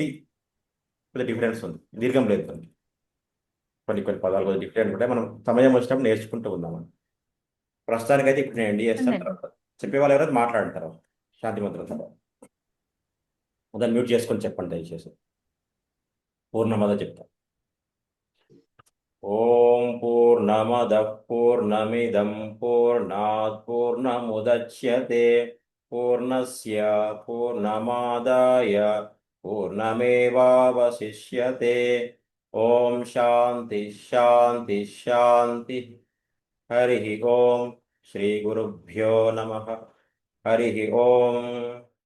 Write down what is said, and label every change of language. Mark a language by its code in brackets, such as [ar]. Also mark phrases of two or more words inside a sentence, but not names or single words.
[te] కొంచెం డిఫరెన్స్ ఉంది, దీర్ఘం లేదు. కొన్ని కొన్ని పదాలు కొంచెం డిఫరెంట్ ఉంటాయి. మనం సమయం వచ్చినప్పుడు నేర్చుకుంటూ ఉందాం. ప్రస్తుతానికైతే ఇప్పుడు నేను ఎండి చేస్తాను. తర్వాత చెప్పేవాళ్ళు ఎవరైతే మాట్లాడతారు శాంతి మంత్రం తర్వాత దాన్ని మ్యూట్ చేసుకొని చెప్పండి దయచేసి. పూర్ణమద చెప్తా. [sa] ఓం పూర్ణమద పూర్ణమిదం పూర్ణాత్ పూర్ణముదచ్యతే పూర్ణస్య పూర్ణమాదాయ పూర్ణమేవావశిష్యతే. ఓం శాంతి శాంతి శాంతి. హరి ఓం. శ్రీ గురుభ్యో నమః. హరి ఓం.